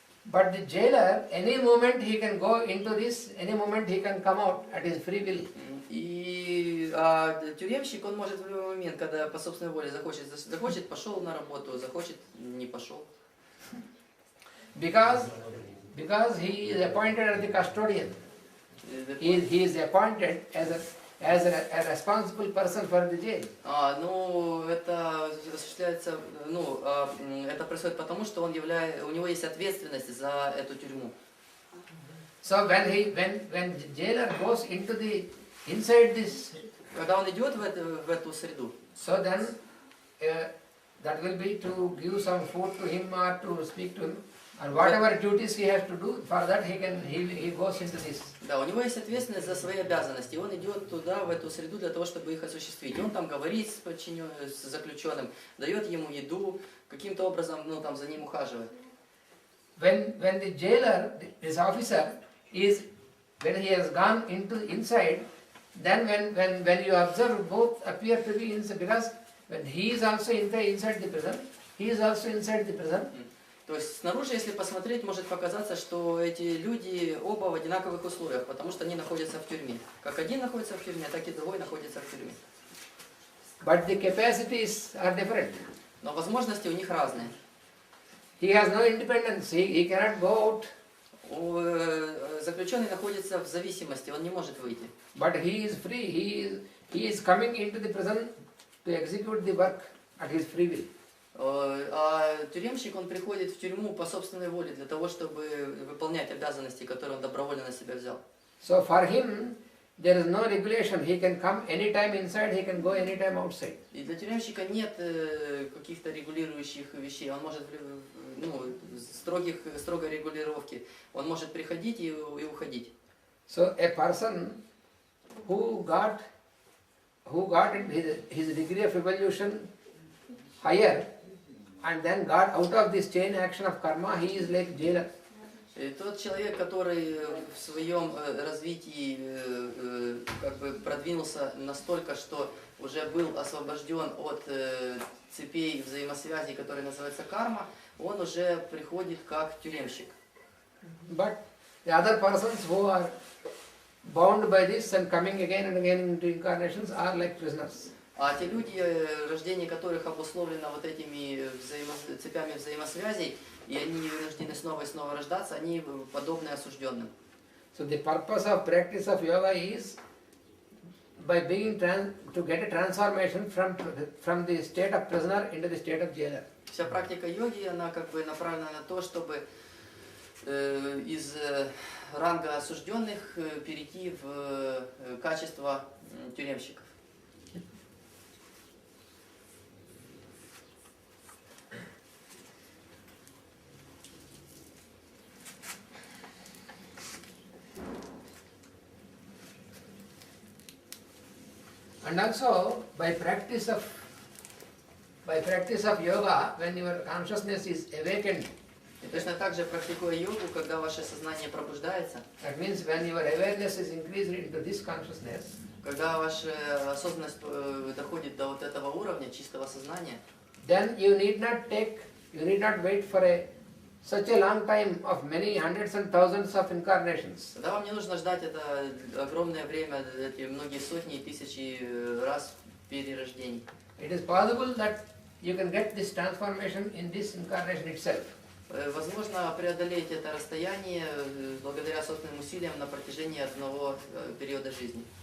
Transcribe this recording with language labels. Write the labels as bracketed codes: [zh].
[en] But the jailer, any moment he can go into this, any moment he can come out at his free will. [ru] И тюремщик, он может в любой момент, когда по собственной воле захочет, пошел на работу, захочет, не пошел. [en] Because he is appointed as the custodian. He is appointed as a responsible person for the jail. [ru] Это осуществляется, это происходит потому, что у него есть ответственность за эту тюрьму. [en] So when the jailer goes into inside this, [ru] когда он идет в эту среду, [en] so then that will be to give some food to him or to speak to him. And whatever duties he has to do, for that he goes into this. [ru] Да, у него есть ответственность за свои обязанности, и он идет туда, в эту среду, для того, чтобы их осуществить. И он там говорит с заключенным, дает ему еду, каким-то образом, за ним ухаживает. [en] When the jailer, this officer, when he has gone inside, then when you observe, both appear to be inside, because when he is also inside the prison, he is also inside the prison. [ru] То есть снаружи, если посмотреть, может показаться, что эти люди оба в одинаковых условиях, потому что они находятся в тюрьме. Как один находится в тюрьме, так и другой находится в тюрьме. [en] But the capacities are different. [ru] Но возможности у них разные. [en] He has no independence. He cannot go out. [ru] Заключенный находится в зависимости, он не может выйти. [en] But he is free. He is coming into the prison to execute the work at his free will. [ru] А тюремщик, он приходит в тюрьму по собственной воле, для того, чтобы выполнять обязанности, которые он добровольно на себя взял. [en] So for him, there is no regulation. He can come anytime inside, he can go anytime outside. [ru] И для тюремщика нет каких-то регулирующих вещей. Он может, строгой регулировки. Он может приходить и уходить. [en] So a person who got his degree of evolution higher and then got out of this chain action of karma, he is like jailer. [ru] И тот человек, который в своем развитии как бы продвинулся настолько, что уже был освобожден от цепей взаимосвязей, которые называются карма, он уже приходит как тюремщик. [en] But the other persons who are bound by this and coming again and again into incarnations are like prisoners. [ru] А те люди, рождение которых обусловлено вот этими цепями взаимосвязей, и они вынуждены снова и снова рождаться, они подобны осужденным. [en] So the purpose of practice of yoga is by being to get a transformation from the state of prisoner into the state of jailer. [ru] Вся практика йоги, она как бы направлена на то, чтобы из ранга осужденных перейти в качество тюремщиков. [en] And also by practice of yoga, when your consciousness is awakened, [ru] И точно так же, практикуя йогу, когда ваше сознание пробуждается, [en] that means when your awareness is increased into this consciousness, [ru] когда ваша осознанность доходит до вот этого уровня чистого сознания, [en] then you need not wait for such a long time of many hundreds and thousands of incarnations. [ru] тогда вам не нужно ждать это огромное время, эти многие сотни и тысячи раз перерождений. [en] It is possible that you can get this transformation in this incarnation itself. [ru] Возможно преодолеть это расстояние благодаря собственным усилиям на протяжении одного периода жизни.